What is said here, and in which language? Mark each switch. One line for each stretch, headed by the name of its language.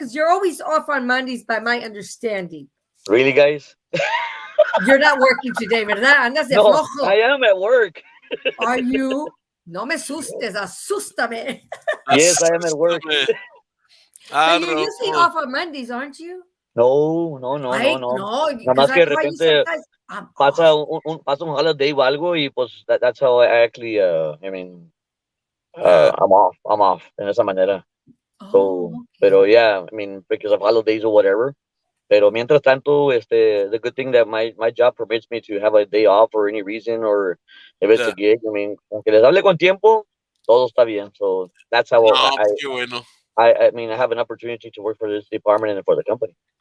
English: Because you're always off on Mondays, by my understanding. Really, guys? You're not working today,
Spanish: ¿verdad? Andas de
English: No,
Spanish: flojo.
English: I am at work. Are you?
Spanish: No me asustes, asústame.
English: Yes, I am at work. But you're usually off on Mondays, aren't you? No.
Spanish: Ay, no. Nada más que de repente pasa un holiday o algo y pues
English: that's how I actually, I'm off
Spanish: en esa manera.
English: So, okay.
Spanish: Pero
English: yeah, I mean, because of holidays or whatever.
Spanish: Pero mientras tanto,
English: the good thing that my job permits me to have a day off for any reason, or if it's a gig, I mean,
Spanish: aunque les hable con tiempo, todo está bien.
English: So that's how I mean, I have an opportunity to work for this department and for the company.